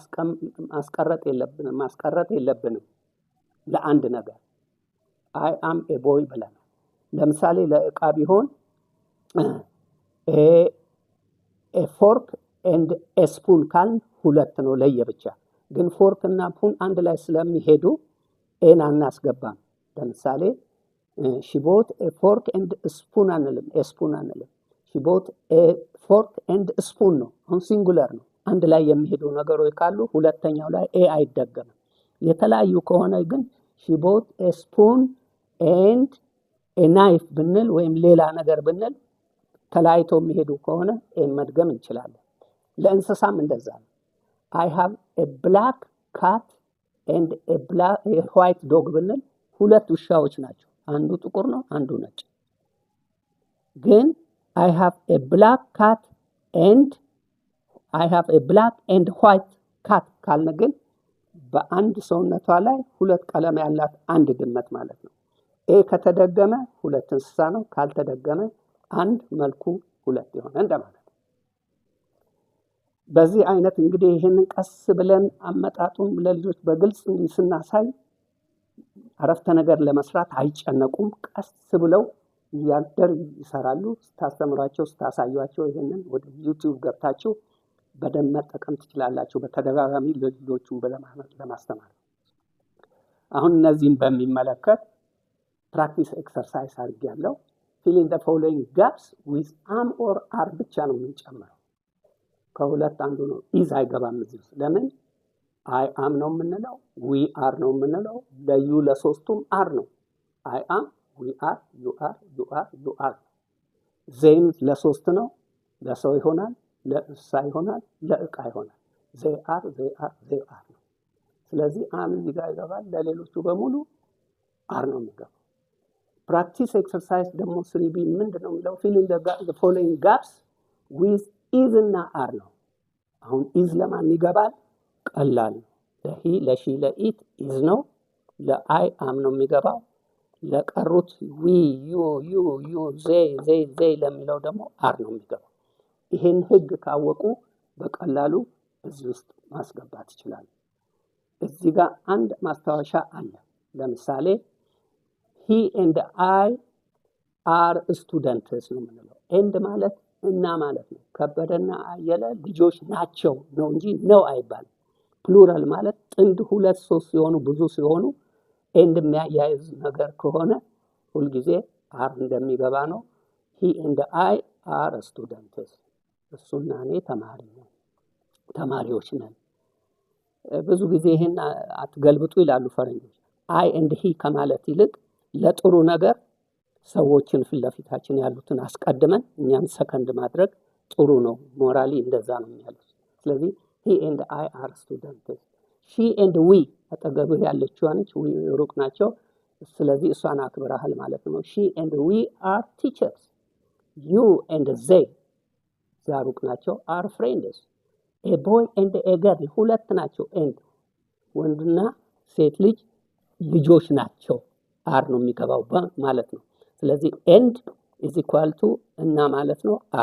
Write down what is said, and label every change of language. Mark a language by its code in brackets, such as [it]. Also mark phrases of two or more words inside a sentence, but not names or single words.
[am] ማስቀረጥ የለብንም ለአንድ ነገር። [en] I am a boy [am] ብለን ለምሳሌ ለእቃ ቢሆን [en] a fork and a spoon [am] ካልን ሁለት ነው ለየብቻ። ግን ፎርክ እና ፑን አንድ ላይ ስለሚሄዱ ኤን አናስገባም። ለምሳሌ [en] she bought a fork and a spoon [am] አንልም፣ [en] a spoon [am] አንልም። [en] she bought a fork and a [am] spoon ነው። አሁን ሲንጉለር ነው። አንድ ላይ የሚሄዱ ነገሮች ካሉ ሁለተኛው ላይ ኤ አይደገምም። የተለያዩ ከሆነ ግን [en] she bought a spoon and a knife [am] ብንል ወይም ሌላ ነገር ብንል ተለያይቶ የሚሄዱ ከሆነ ኤን መድገም እንችላለን። ለእንስሳም እንደዛ ነው። [en] I have a black cat and a white dog [am] ብንል ሁለት ውሻዎች ናቸው። አንዱ ጥቁር ነው፣ አንዱ ነጭ። ግን [en] I have a black cat and white cat [am] ካልን ግን በአንድ ሰውነቷ ላይ ሁለት ቀለም ያላት አንድ ድመት ማለት ነው። ኤ ከተደገመ ሁለት እንስሳ ነው፣ ካልተደገመ አንድ መልኩ ሁለት ይሆናል እንደማለት። በዚህ አይነት እንግዲህ ይሄንን ቀስ ብለን አመጣጡን ለልጆች በግልጽ ስናሳይ አረፍተ ነገር ለመስራት አይጨነቁም። ቀስ ብለው ያደር ይሰራሉ። ስታስተምሯቸው ስታሳዩአቸው ይሄንን ወደ ዩቲዩብ ገብታችሁ በደንብ መጠቀም ትችላላችሁ። በተደጋጋሚ ልጆቹን ለማስተማር አሁን እነዚህን በሚመለከት [en] practice exercise [am] አድርጌያለሁ። [en] fill in the following gaps with am or are [am] ብቻ ነው የምንጨምረው። ከሁለት አንዱ ነው። ኢዝ አይገባም እዚህ ውስጥ። ለምን? [en] I am [am] ነው የምንለው፣ [en] we are [am] ነው የምንለው። ለዩ ለሶስቱም አር ነው። [en] I am, we are, you are, you are, you are። [am] ዜም ለሶስት ነው። ለሰው ይሆናል፣ ለእንስሳ ይሆናል፣ ለእቃ ይሆናል። [en] they are [am] ነው። ስለዚህ am እዚህ ጋር ይገባል። ለሌሎቹ በሙሉ are ነው የሚገባው። [en] practice exercise [am] ደግሞ 3B ምንድነው የሚለው? [en] fill in the following gaps with is [am] እና are ነው። አሁን is ለማን ይገባል? ቀላል ነው። ለሂ፣ ለሺ፣ ለኢት is ነው። ለአይ am ነው የሚገባው። ለቀሩት [en] we you they [am] ለሚለው ደግሞ are ነው የሚገባው። ይሄን ህግ ካወቁ በቀላሉ እዚህ ውስጥ ማስገባት ይችላል። እዚህ ጋር አንድ ማስታወሻ አለ። ለምሳሌ [en] he and I are students [am] ነው የምንለው። and ማለት እና ማለት ነው። ከበደና አየለ ልጆች ናቸው ነው እንጂ ነው አይባልም። ፕሉራል ማለት ጥንድ፣ ሁለት፣ ሶስት ሲሆኑ ብዙ ሲሆኑ and የሚያያይዝ ነገር ከሆነ ሁልጊዜ are እንደሚገባ ነው። [en] he and I are students። [am] እሱና እኔ ተማሪዎች ነን። ብዙ ጊዜ ይሄን አትገልብጡ ይላሉ ፈረንጆች። [en] I and he [am] ከማለት ይልቅ ለጥሩ ነገር ሰዎችን ፍለፊታችን ያሉትን አስቀድመን እኛም ሰከንድ ማድረግ ጥሩ ነው። ሞራሊ እንደዛ ነው የሚያሉት። ስለዚህ [en] he and I are students። she and we [am] አጠገብህ ያለችው ነች፣ ሩቅ ናቸው። ስለዚህ እሷን አክብራሃል ማለት ነው። [en] she and we are teachers። you and they [am] ሩቅ ናቸው፣ [en] are friends። a boy and a girl [am] ሁለት ናቸው። and ወንድና ሴት ልጅ ልጆች ናቸው። are ነው የሚገባው ማለት ነው። ስለዚህ [en] and is equal to [am] እና ማለት ነው are